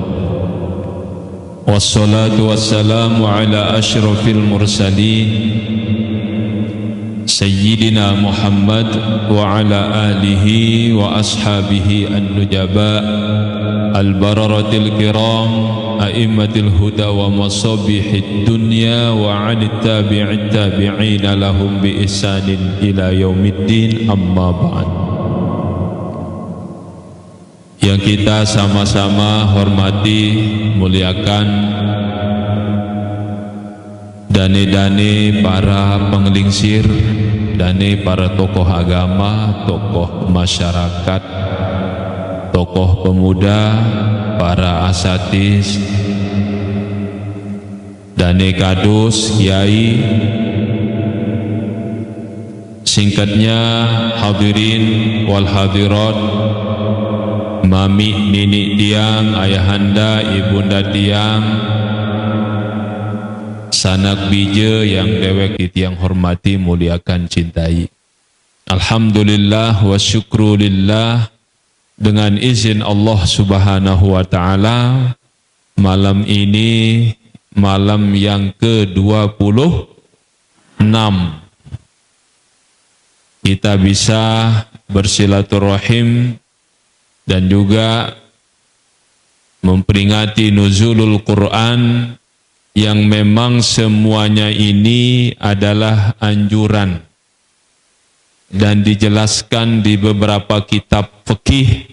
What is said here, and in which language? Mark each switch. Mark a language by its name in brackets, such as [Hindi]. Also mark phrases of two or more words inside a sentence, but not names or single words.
[Arabic] والصلاة والسلام على أشرف المرسلين سيدنا محمد وعلى آله وأصحابه النجباء البررة الكرام أئمة الهدى ومصابيح الدنيا وعن التابعين لهم بإحسان إلى يوم الدين أما بعد. [Indonesian] Yang kita sama-sama hormati, muliakan dane-dane para penglingsir, dane para tokoh agama, tokoh masyarakat, tokoh pemuda, para asatis, [Balinese] dane kados, [Indonesian] kiai, singkatnya [Arabic] الحاضرين والحاضرات, [Indonesian] mami, [Balinese] nini tiang, [Indonesian] ayahanda, ibunda tiang, sanak bija yang [Balinese] dewek tiang [Indonesian] hormati, muliakan, cintai. [Arabic] الحمد لله والشكر لله. [Indonesian] Dengan izin Allah [Arabic] سبحانه وتعالى, [Indonesian] malam ini malam yang ke-26 kita bisa bersilaturahim dan juga memperingati [Arabic] نزول القرآن [Indonesian] yang memang semuanya ini adalah anjuran dan dijelaskan di beberapa kitab fikih.